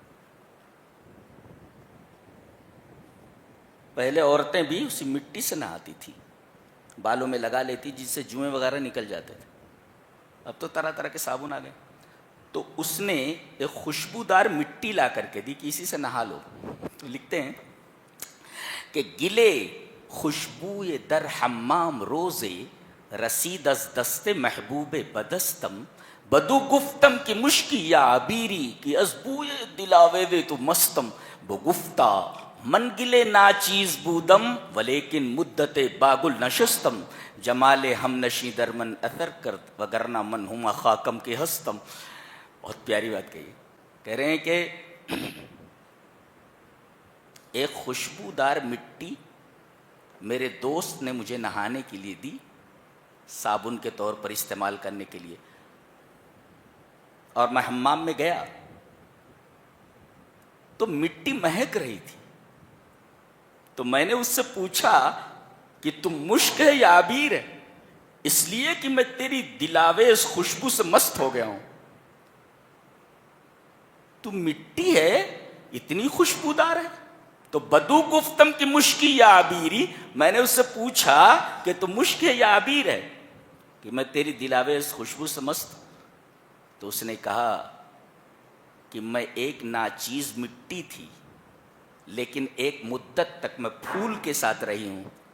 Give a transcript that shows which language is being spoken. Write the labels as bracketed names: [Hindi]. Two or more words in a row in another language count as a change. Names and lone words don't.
[Urdu] پہلے عورتیں بھی اسی مٹی سے نہاتی تھی، بالوں میں لگا لیتی جس سے جوئیں وغیرہ نکل جاتے تھے. اب تو طرح طرح کے صابن آ گئے. تو اس نے ایک خوشبودار مٹی لا کر کے دی کہ اسی سے نہا لو. تو لکھتے ہیں کہ [Persian] گلے خوشبوئے در حمام روزے رسید از دست محبوب بدستم بدو گفتم کی مشکی یا عبیری کی از بوئے دلاوے تو مستم بگفتا من گلے ناچیز بودم ولیکن مدت باگل نشستم جمال ہم نشی در من اثر کرد وگرنہ من ہما خاکم کے ہستم. [Urdu] بہت پیاری بات کہی. کہہ رہے ہیں کہ ایک خوشبودار مٹی میرے دوست نے مجھے نہانے کے لیے دی، صابن کے طور پر استعمال کرنے کے لیے. اور میں حمام میں گیا تو مٹی مہک رہی تھی. تو میں نے اس سے پوچھا کہ تم مشک ہے یا عبیر ہے؟ اس لیے کہ میں تیری دلاویز خوشبو سے مست ہو گیا ہوں. تو مٹی ہے اتنی خوشبودار ہے. [Persian] تو بدو گفتم کی مشکی یا عبیری، [Urdu] میں نے اس سے پوچھا کہ تو مشک ہے یا عبیر ہے کہ میں تیری دلاویز خوشبو سے مست ہوں. تو اس نے کہا کہ میں ایک ناچیز مٹی تھی لیکن ایک مدت تک میں پھول کے ساتھ رہی ہوں.